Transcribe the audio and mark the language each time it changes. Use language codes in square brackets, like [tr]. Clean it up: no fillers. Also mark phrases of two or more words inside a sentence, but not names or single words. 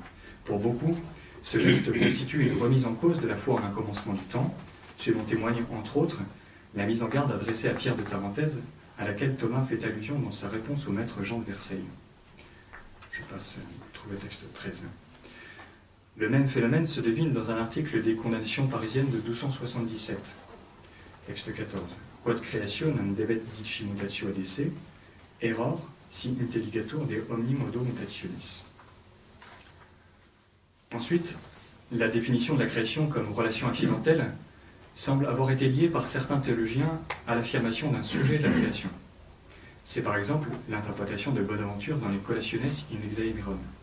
[fr] Pour beaucoup, ce geste constitue une remise en cause de la foi en un commencement du temps, ce dont témoigne entre autres la mise en garde adressée à Pierre de Tarentaise, à laquelle Thomas fait allusion dans sa réponse au maître Jean de Versailles. Je passe, trouver texte 13. Le même phénomène se devine dans un article des condamnations parisiennes de 1277. Texte 14. [la] Quod creationem debet dici mutatio adesse, error si intelligatur de omni modo mutationis. [fr] Ensuite, la définition de la création comme relation accidentelle semble avoir été liée par certains théologiens à l'affirmation d'un sujet de la création. C'est par exemple l'interprétation de Bonaventure dans les Collationes in Exaemeron.